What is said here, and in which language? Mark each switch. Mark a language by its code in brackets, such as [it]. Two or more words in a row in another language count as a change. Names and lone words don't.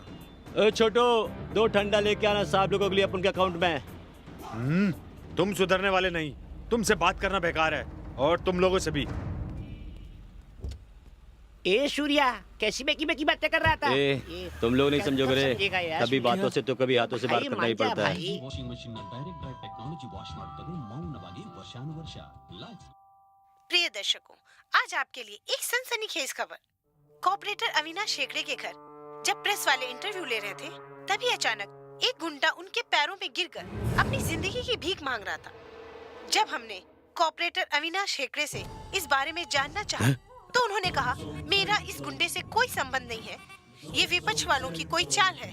[hi] ए छोटो, 2 ठंडा लेके आना साहब लोगों के लिए अपन के अकाउंट में। तुम सुधरने वाले नहीं, तुमसे बात करना बेकार है, और तुम लोगों से भी। ए सूर्या, कैसी बेकी बेकी बातें कर रहा था? तुम लोग नहीं समझोगे रे, समझेगा यार, कभी बातों से तो कभी हाथों से बात भाई, करना ही मान जा पड़ता है। भाई। [en] washing machine direct dry technology wash [kn] ಮಾಡ್ತದೆ ಮೌನವಾಗಿ ವರ್ಷಾನುವರ್ಷ [en] ಲೈಫ್। [hi] प्रिय दर्शकों, आज आपके लिए एक सनसनीखेज खबर। कॉर्पोरेटर अविनाश हेगड़े के घर जब प्रेस वाले इंटरव्यू ले रहे थे, तभी अचानक एक गुंडा उनके पैरों में गिरकर अपनी जिंदगी की भीख मांग रहा था। जब हमने कॉर्पोरेटर अविनाश हेगड़े से इस बारे में जानना चाहा, तो उन्होंने कहा, मेरा इस गुंडे से कोई संबंध नहीं है, ये विपक्ष वालों की कोई चाल है।